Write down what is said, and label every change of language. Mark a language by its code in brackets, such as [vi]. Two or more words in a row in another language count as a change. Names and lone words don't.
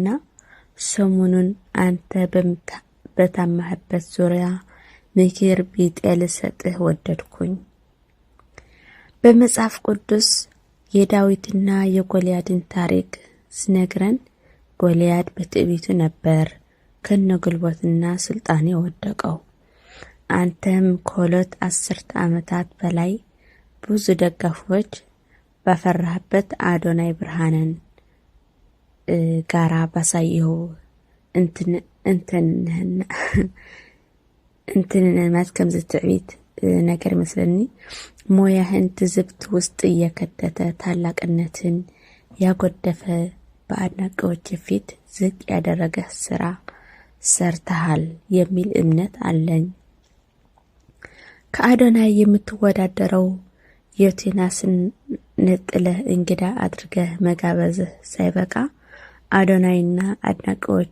[am] ሰሞኑን አንተ በታማህበት ዙሪያ ምክር ቢጤ ልሰጥህ ወደድኩኝ። በመጽሐፍ ቅዱስ የዳዊትና የጎልያድን ታሪክ ስነግረን ጎልያድ በትዕቢቱ ነበር ከነጉልበትና ስልጣን የወደቀው። አንተም ከሁለት 10 ዓመታት በላይ ብዙ ደጋፊዎች ባፈራህበት አዶናይ ብርሃንን ጋራ ባሳየው እንትንነት [ti] ከም ዝትዕቢት ነገር መስለኒ [am] ሞያህን ትዝብት ውስጥ እየከተተ ታላቅነትን ያጎደፈ በአድናቂዎች ፊት ዝቅ ያደረገ ስራ ሰርተሃል የሚል እምነት አለኝ። ከአዶናይ የምትወዳደረው ዮቴናስን ነጥለህ እንግዳ አድርገህ መጋበዝህ ሳይበቃ አዶናይና አድናቂዎቹ